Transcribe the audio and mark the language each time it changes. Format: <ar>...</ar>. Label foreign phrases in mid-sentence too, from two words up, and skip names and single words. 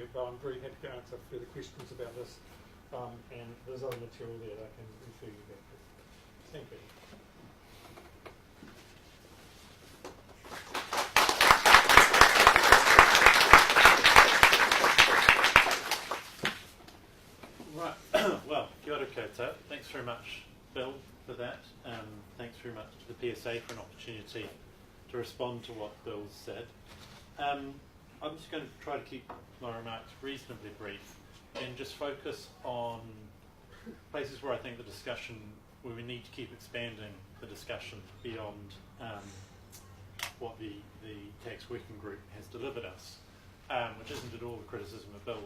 <en>I'm very happy to answer further questions about this, and there's other material there that I can refer you back to. Thank you. Right. Well,</en> <mi>kia ora koutou.</mi> <en>Thanks very much, Bill, for that. Thanks very much to the PSA for an opportunity to respond to what Bill said. I'm just going to try to keep my remarks reasonably brief and just focus on places where I think where we need to keep expanding the discussion beyond what the tax working group has delivered us, which isn't at all the criticism of Bill.</en>